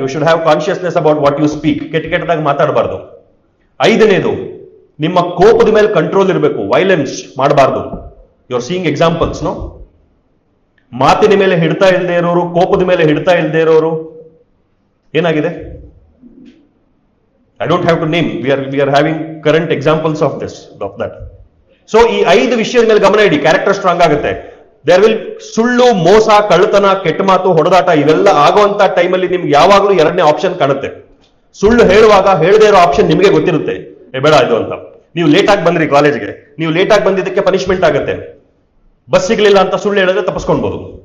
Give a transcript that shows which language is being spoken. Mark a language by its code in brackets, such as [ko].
[en] You should have consciousness about what you speak. [kn] ಕೆಟ್ಟದಾಗಿ ಮಾತಾಡಬಾರ್ದು. 5ನೇದು, ನಿಮ್ಮ ಕೋಪದ ಮೇಲೆ ಕಂಟ್ರೋಲ್ ಇರಬೇಕು, ವೈಲೆನ್ಸ್ ಮಾಡಬಾರ್ದು. [en] You are seeing examples, no? [kn] ಮಾತಿನ ಮೇಲೆ ಹಿಡ್ತಾ ಇಲ್ಲದೆ ಇರೋರು, ಕೋಪದ ಮೇಲೆ ಹಿಡ್ತಾ ಇಲ್ಲದೆ ಇರೋರು ಏನಾಗಿದೆ? [en] I don't have to name. We are having current examples of that. [kn] So ಈ 5 ವಿಷಯದ ಮೇಲೆ ಗಮನ ಇಡಿ, ಕ್ಯಾರೆಕ್ಟರ್ ಸ್ಟ್ರಾಂಗ್ ಆಗುತ್ತೆ. [en] there will [kn] ಸುಳ್ಳು, ಮೋಸ, ಕಳ್ಳತನ, ಕೆಟ್ಟ ಮಾತು, ಹೊಡೆದಾಟ ಇವೆಲ್ಲ ಆಗುವಂತ ಟೈಮಲ್ಲಿ ನಿಮ್ಗೆ ಯಾವಾಗಲೂ 2ನೇ ಆಪ್ಷನ್ ಕಾಣುತ್ತೆ. ಸುಳ್ಳು ಹೇಳುವಾಗ ಹೇಳದೇ ಇರೋ ಆಪ್ಷನ್ ನಿಮಗೆ ಗೊತ್ತಿರುತ್ತೆ, ಬೇಡ ಇದು ಅಂತ. ನೀವು ಲೇಟ್ ಆಗಿ ಬಂದ್ರಿ ಕಾಲೇಜ್ಗೆ, ನೀವು ಲೇಟ್ ಆಗಿ ಬಂದಿದ್ದಕ್ಕೆ ಪನಿಷ್ಮೆಂಟ್ ಆಗುತ್ತೆ. ಬಸ್ ಸಿಗ್ಲಿಲ್ಲ ಅಂತ ಸುಳ್ಳು ಹೇಳಿದ್ರೆ ತಪ್ಪಿಸ್ಕೊಳ್ಬಹುದು.